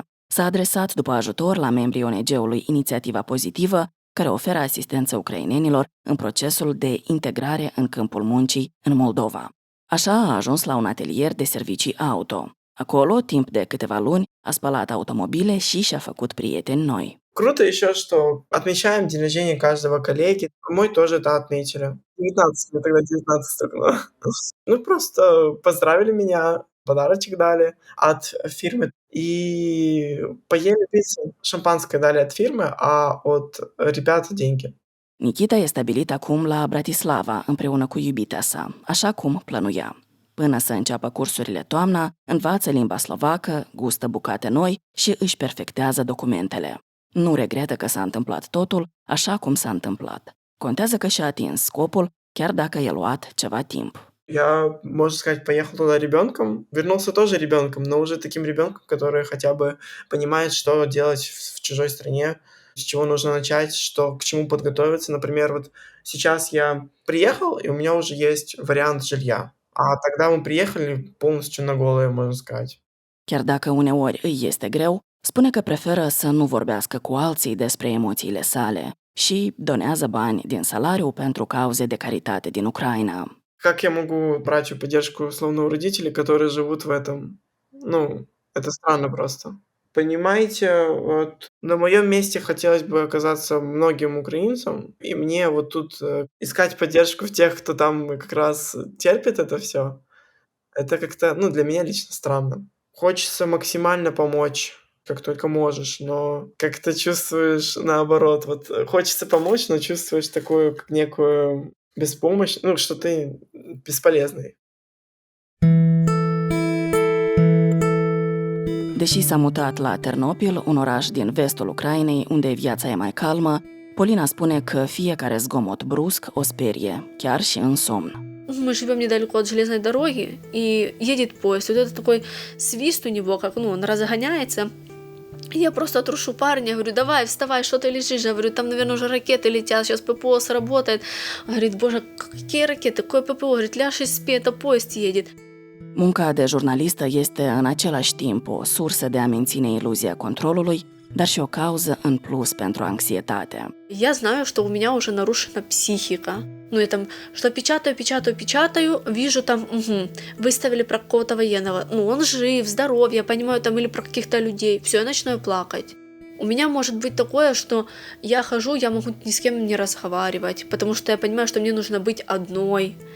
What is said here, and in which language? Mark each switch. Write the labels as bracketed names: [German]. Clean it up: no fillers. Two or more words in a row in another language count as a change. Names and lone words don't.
[Romanian] S-a adresat după ajutor la membrii ONG-ului Inițiativa Pozitivă, care oferă asistență ucrainenilor în procesul de integrare în câmpul muncii în Moldova. Așa a ajuns la un atelier de servicii auto. Acolo, timp de câteva luni, a spălat automobile și și-a făcut prieteni noi. [Russian] Круто еще, что отмечаем день рождения каждого коллеги. Мой тоже это отметили. 19, мне тогда 19 стукнуло. Ну, просто поздравили меня, подарочек дали от фирмы. И поели пиццу. Шампанское дали от фирмы, а от ребят деньги. [Romanian] Nikita e stabilit acum la Bratislava împreună cu iubita sa, așa cum plănuia. Până să înceapă cursurile toamna, învață limba slovacă, gustă bucate noi și își perfectează documentele. Nu regretă că s-a întâmplat totul așa cum s-a întâmplat. Contează că și-a atins scopul, chiar dacă i-a luat ceva timp. [Russian] Я, можно сказать, поехал туда ребенком, вернулся тоже ребенком, но уже таким ребенком, который хотя бы понимает, что делать в чужой стране, с чего нужно начать, к чему подготовиться. Например, вот сейчас я приехал, и у меня уже есть variant жилья, a тогда мы приехали полностью на голое, можно сказать. [Romanian] Chiar dacă uneori îi este greu, spune că preferă să nu vorbească cu alții despre emoțiile sale și donează bani din salariu pentru cauze de caritate din Ucraina. [Russian] Как я могу брать поддержку условно у родителей, которые живут в этом? Ну, это странно просто. Понимаете, вот на моем месте хотелось бы оказаться многим украинцам, и мне вот тут искать поддержку в тех, кто там как раз терпит это все. Это как-то, ну, для меня лично странно. Хочется максимально помочь, как только можешь, но как-то чувствуешь наоборот. Вот хочется помочь, но чувствуешь такую как некую беспомощь, ну, что ты бесполезный. [Romanian] Deși s-a mutat la Ternopil, un oraș din vestul Ucrainei, unde viața e mai calmă, Polina spune că fiecare zgomot brusc o sperie, chiar și în somn. [Russian] Мы живем недалеко от железной дороги, и едет поезд. Вот это такой свист у него, как, он разгоняется. И я просто трушу парня, говорю, давай, вставай, что ты лежишь? Я говорю, там, наверное, уже ракеты летят, сейчас ППО сработает. Он говорит, боже, какие ракеты, какое ППО? Говорит, ляжь и спи, это поезд едет. [Romanian] Munca de jurnalistă este în același timp o sursă de a menține iluzia controlului, dar și o cauză în plus pentru anxietate. [Russian] Я знаю, что у меня уже нарушена психика. Ну, я там, что печатаю, вижу там, выставили про какого-то военного. Ну, он жив, здоров, я понимаю, там, или про каких-то людей. Все, я начинаю плакать. У меня может быть такое, что я хожу, я могу ни с кем не разговаривать, потому что я понимаю, что мне нужно быть одной.